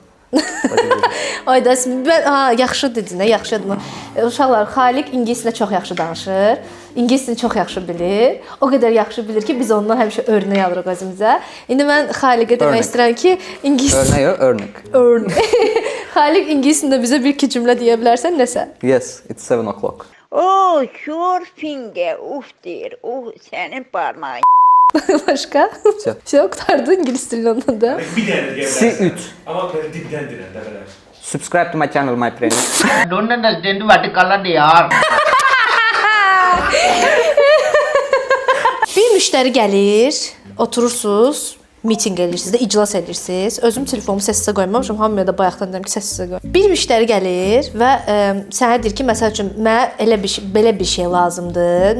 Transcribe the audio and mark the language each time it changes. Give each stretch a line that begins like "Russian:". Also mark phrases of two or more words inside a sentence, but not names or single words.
Azerbaijani: Ayda, yaxşı dedin, yaxşı dedin. Uşaqlar, Xaliq ingiliscə çox yaxşı danışır. İngiliscəni çox yaxşı bilir. O qədər yaxşı bilir ki, biz ondan həmişə örnək alırıq özümüzə. İndi mən Xaliqə demək istəyirəm ki, ingilis Örnək. örnək. Xaliq ingiliscə bizə bir iki cümlə deyə bilərsən nəsə?
English: Yes, it's 7 o'clock. O, sure finger,
Azerbaijani: uf deyir. Sənin barmağın. Başqa? Şey qurtardı ingilis dilini ondan da. Bir dənə deyə C3. bilərsən. Amma belə dibdən deyirəm dəfələr.
English: Subscribe to my channel, my friend. don't understand what color they are.
Azerbaijani: Bir müştəri gəlir, oturursunuz, mitinq edirsiniz də, iclas edirsiniz. Özüm telefonumu səssizə qoymamışam, hamıya da bayaqdan deyirəm ki, səssizə qoy. Bir müştəri gəlir və sənə deyir ki, məsəl üçün mənə belə bir şey lazımdır.